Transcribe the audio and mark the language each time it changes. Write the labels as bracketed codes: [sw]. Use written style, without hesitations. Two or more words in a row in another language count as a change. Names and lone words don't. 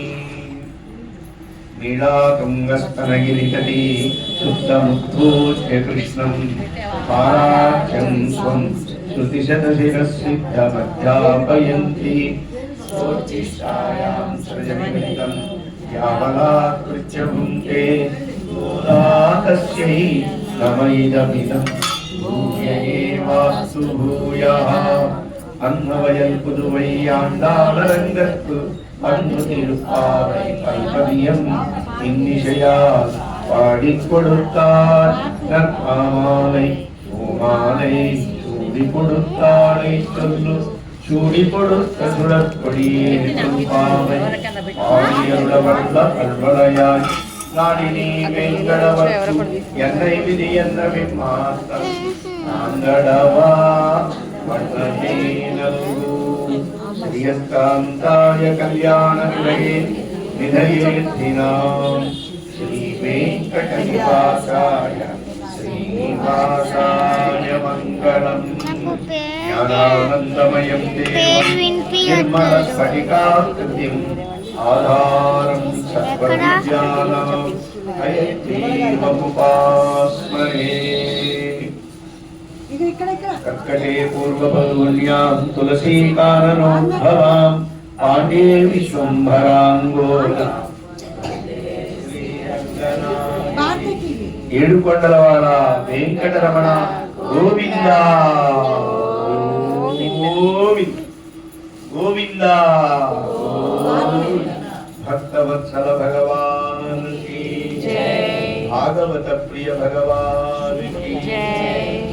[sa] नीलातुङ्गस्तनगिरितटी सुप्तमुद्बोध्य कृष्णं पाराख्यं स्वं श्रुतिशतशिरःसिद्धमध्यापयन्ति स्वोच्छिष्टायां सृजनिमित्तं यावलात्कृत्य भुङ्क्ते तस्यै नमैदमिदं भूय एवास्तु भूयः। [ta] अन्नवयல் புதுவை ஆண்டாளரங்கற்கு அன்பு திருப்பாவை கல்பதியம் இன்னிசையால் பாடிக் கொடுத்தார் நற்பாமாலை பூமாலை சூடி கொடுத்தாளை சொல்லு சூடி கொடுத்த சுடற்கொடியே திருப்பாவை ஆடியருளவல்ல கல்வளையாய் நாடினி வெங்கடவர்க்கு என்னை விதி என்ற விம்மாத்தம் நாங்கடவா [sa] श्रीयस्कान्ताय कल्याणनिलये निधयेऽर्थिनां श्रीवेङ्कटनिवासाय श्रीनिवासाय मङ्गलम्। ज्ञानानन्दमयं देवं निर्मलस्फटिकाकृतिम् आधारं सर्वविद्यानां हयग्रीवमुपास्महे। कर्कटे पूर्वफल्गुन्यां तुलसीकाननोद्भवां पाण्डे विश्वम्भराङ्गोला [te] ఏడుకొండలవాడ వెంకటరమణ గోవింద గోవింద గోవింద। [hi] भक्तवत्सल भगवान् की जय, भागवत प्रिय भगवान की जय।